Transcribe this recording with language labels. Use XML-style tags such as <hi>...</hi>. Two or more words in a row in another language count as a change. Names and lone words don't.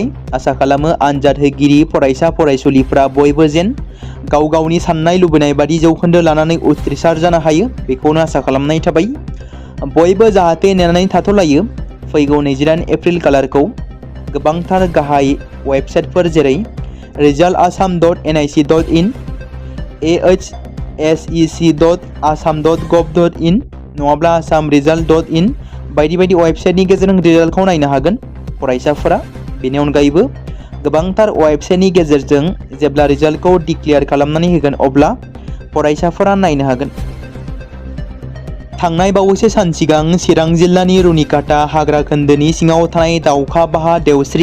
<brx>आसा खालामो आनजाद होगिरि फरायसा फरायसुलिफ्रा बयबो जेन गाव गावनि साननाय लुबैनाय बादि जौखोन्दो लानानै उथ्रिसार जानो हायो, बेखौनो आसा खालामनाय थाबाय। बयबो जाहाथे नेनानै थाथ'लायो फैगौ 28 एप्रिल खालारखौ। गोबांथार गाहाय वेबसाइटफोर जेरै resultasam.nic.in, ahsec.assam.gov.in नङाब्ला assamresult.in बायदि बायदि वेबसाइटनि गेजेरजों रिजाल्टखौ नायनो हागोन फरायसाफोरा। बेनि अनगायैबो गोबांथार वेबसाइटनि गेजेरजों जेब्ला रिजाल्टखौ डिक्लेयार खालामनानै होगोन अब्ला फरायसाफोरा नायनो हागोन। थांनाय बावैसो सान सिगां चिरां जिल्लानि रुनिकाटा हाग्रा खोन्दोनि सिङाव थानाय दाउखा बाहा देवस्रि</brx>